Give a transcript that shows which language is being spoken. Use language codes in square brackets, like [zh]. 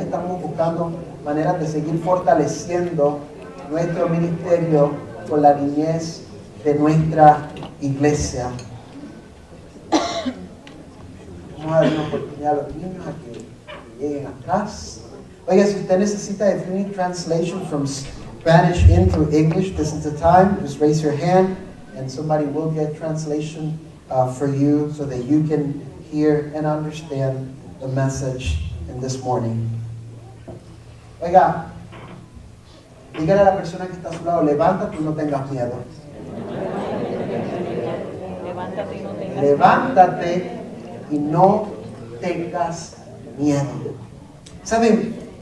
[es] Estamos buscando maneras de seguir fortaleciendo nuestro ministerio con la niñez de nuestra iglesia. Vamos a dar una oportunidad a los niños a que lleguen atrás. Oiga, si usted necesita [en] a free translation from Spanish into English, this is the time. Just raise your hand and somebody will get translation for you so that you can hear and understand the message in this morning. [es] Oiga, dígale a la persona que está a su lado: levántate y no tengas miedo. Levántate y no tengas miedo. ¿Saben?